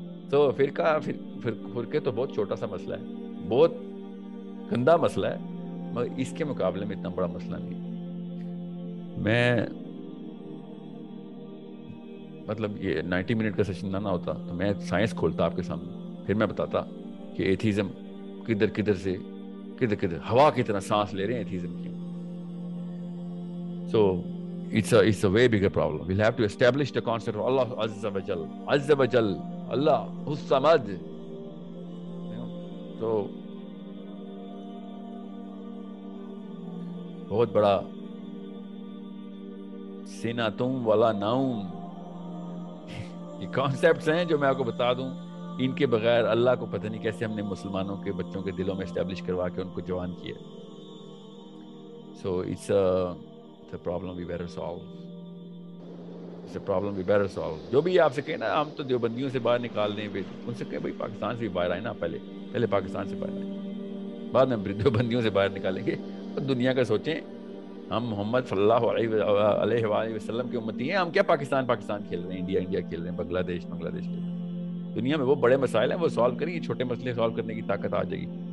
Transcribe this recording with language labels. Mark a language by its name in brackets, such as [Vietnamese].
[Urdu] تو فرقے تو بہت چھوٹا سا مسئلہ ہے, بہت گندا مسئلہ ہے, مگر اس کے مقابلے میں اتنا بڑا مسئلہ نہیں. میں مطلب یہ 90 منٹ کا سیشن نہ ہوتا تو میں سائنس کھولتا آپ کے سامنے, پھر میں بتاتا کہ ایتھیزم کدھر ہوا کی طرح سانس لے رہے ہیں ایتھیزم کی. [English] So it's a way bigger problem. We'll have to establish the concept of Allah Azza wa Jal, Allah Hus Samad. [Urdu] تو بہت بڑا سیناتم والا ناؤم, یہ کانسیپٹس ہیں جو میں آپ کو بتا دوں, ان کے بغیر اللہ کو پتہ نہیں کیسے ہم نے مسلمانوں کے بچوں کے دلوں میں اسٹیبلش کروا کے ان کو جوان کیا. [English] So it's a problem we better solve. It's a problem we better solve. [Urdu] جو بھی آپ سے کہیں نا ہم تو دیوبندیوں سے باہر نکال دیں, ان سے کہیں بھائی پاکستان سے بھی باہر آئے نا, پہلے پاکستان سے باہر آئے, بعد میں دیوبندیوں سے باہر نکالیں گے. اور دنیا کا سوچیں, ہم محمد صلی اللہ علیہ وآلہ وسلم کے امتی ہیں, ہم کیا پاکستان کھیل رہے ہیں, انڈیا کھیل رہے ہیں, بنگلہ دیش کھیل رہے ہیں. دنیا میں وہ بڑے مسائل ہیں, وہ سالو کریں, چھوٹے مسئلے سالو کرنے کی طاقت آ جائے گی.